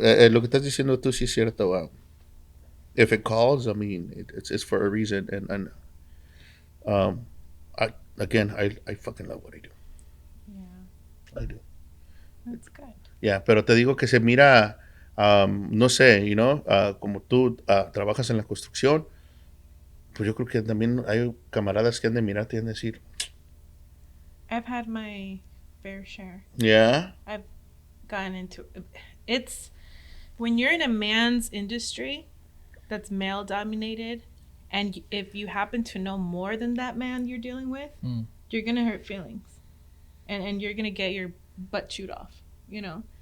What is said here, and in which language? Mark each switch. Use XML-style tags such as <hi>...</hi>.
<es>lo que estás diciendo tú sí es cierto.</es> <en>If it calls, I mean, it's for a reason. And I fucking love what I do. Yeah, I do. that's good. Yeah,</en> <es>pero te digo que se mira, no sé, como tú trabajas en la construcción, pues yo creo que también hay camaradas que han de mirarte y han de decir,</es> <en>I've had my fair share. yeah, Gotten into it's when you're in a man's industry that's male dominated, And if you happen to know more than that man you're dealing with, you're gonna hurt feelings, and you're gonna get your butt chewed off, you know.</en>